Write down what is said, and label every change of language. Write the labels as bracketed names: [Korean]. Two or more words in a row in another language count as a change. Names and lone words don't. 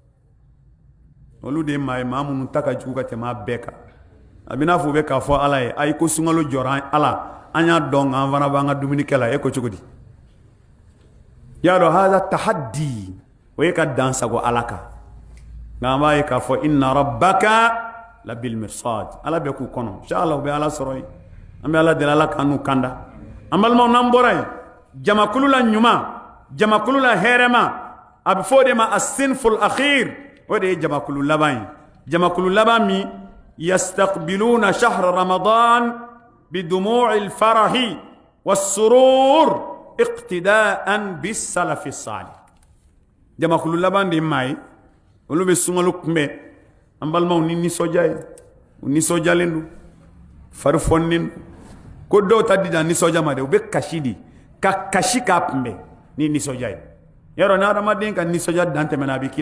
[Bambara] olu de maa ye maa minnu ta ka jugu ka tɛmɛ a bɛɛ kan a bɛ n'a fɔ u bɛ k'a fɔ ala ye ayi ko sunkalo jɔra ala an y'a dɔn nka an fana b'an ka dumuni kɛ la e ko cogo di y'a dɔn [Arabic] هذا تحدي [Bambara] o ye ka dan sago ala kan nka an b'a ye k'a fɔ [Arabic] إن ربك لبالمرصاد [Bambara] ala bɛ k'u kɔnɔ inshallah u bɛ ala sɔrɔ yen an bɛ ala deli ala k'an n'u kanda an balimaw n'an bɔra yen jamakulu la ɲuman jamakulu la hɛrɛma a bɛ fɔ o de ma [Arabic] الصنف الآخر [Bambara] o de ye jamakulu laban ye jamakulu laban min [Arabic] يستقبلون شهر رمضان بدموع الفرح والسرور اقتداء بالسلف الصالح [Bambara] jamakulu laban de maa ye olu bɛ sunkalo kunbɛn an balimaw ni nisɔndiya ye u nisɔndiyalen don fari fɔnnen ko dɔw ta dida nisɔndiya ma de u bɛ kasi di ka kasi k'a kunbɛn ni nisɔndiya ye yarɔ ni adamaden ka nisɔndiya dan tɛmɛna a bɛ k'i